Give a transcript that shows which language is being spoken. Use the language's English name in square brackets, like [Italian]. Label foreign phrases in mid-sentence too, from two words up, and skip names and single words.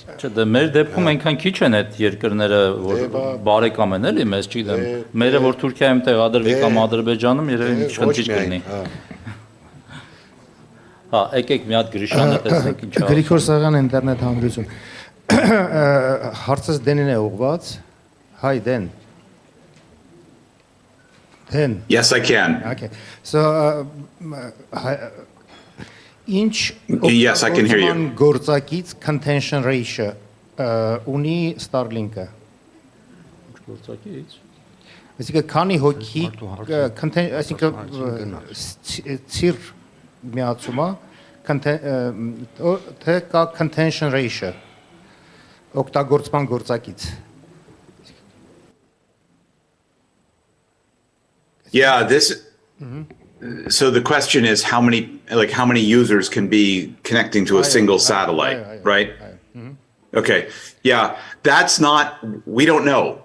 [Armenian] Չէ, դե մեր դեպքում այնքան քիչ են այդ երկրները, որ բարեկամ են էլի, մեզ չգիտեմ։ Մերը որ Թուրքիայում տեղադրվի կամ Ադրբեջանում, երևի մի խնդիր կլինի։ Հա, եկեք մի հատ Գրիշանը տեսնենք ինչ է։ Գրիգոր Սաղյան ինտերնետ հանրություն։ Հարցս Դենին է ուղված։ Hi Dan. [English] Dan. Yes, I can. Okay. So ինչ Yes, I can hear you. [Armenian] Գործակից [English] contention ratio [Armenian] ունի Starlink-ը։ Գործակից։ Այսինքն քանի հոգի այսինքն ծիր միացումա թե կա [English] contention ratio [Armenian] օգտագործման գործակից։ [English] Yeah, so the question is how many users can be connecting to a single satellite, right? Okay. Yeah, we don't know.